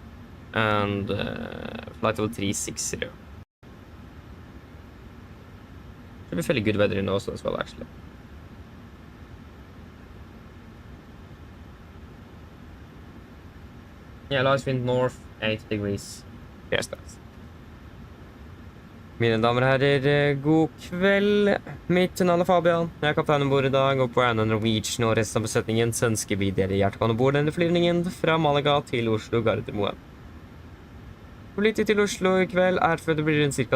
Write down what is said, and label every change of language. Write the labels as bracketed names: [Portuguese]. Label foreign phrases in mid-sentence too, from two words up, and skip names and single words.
[English] And flight level 360. Should be fairly good weather in Oslo as well, actually. Yeah, light wind north, 8 degrees. Yes, that's. [Norwegian] Mine damer og herrer, god kveld. Mitt navn er Fabian. Jeg er kaptein ombord i dag, og på Oslo Norwegian og resten av besetningen så ønsker vi dere hjertelig ombord denne flyvningen fra Malaga til Oslo Gardermoen. Flytid til Oslo i kveld er før det blir rundt ca.